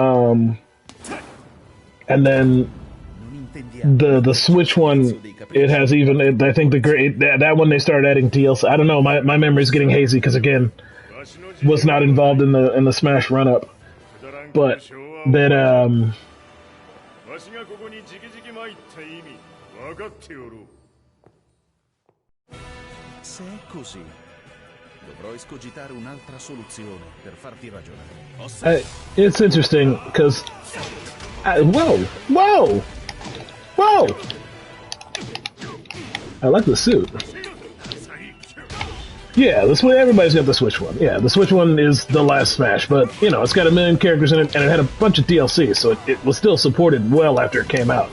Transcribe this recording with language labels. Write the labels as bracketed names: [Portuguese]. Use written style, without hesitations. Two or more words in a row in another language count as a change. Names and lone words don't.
[English] And then the Switch one, it has even. I think that one they started adding DLC. I don't know. My memory's getting hazy because again, was not involved in the Smash run up, but that [Japanese] わしがここに直々参った意味分かっておろう。 [Italian] Se è così, dovrò escogitare un'altra soluzione per farti ragionare. [English] It's interesting because whoa! I like the suit. Yeah, this way everybody's got the Switch one. Yeah, the Switch one is the last Smash, but you know it's got 1 million characters in it, and it had a bunch of DLC, so it was still supported well after it came out.